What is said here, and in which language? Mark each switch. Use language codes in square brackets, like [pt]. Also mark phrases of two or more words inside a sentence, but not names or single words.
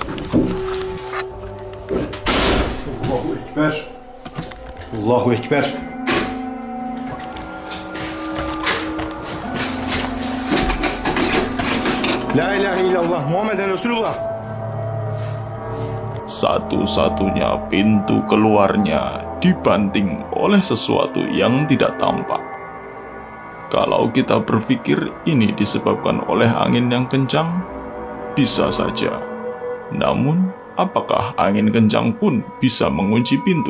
[ar] الله أكبر. الله أكبر. لا إله إلا الله محمدًا رسول الله. [id] Satu-satunya pintu keluarnya dibanting oleh sesuatu yang tidak tampak. Kalau kita berpikir ini disebabkan oleh angin yang kencang, bisa saja. Namun, apakah angin kencang pun bisa mengunci pintu?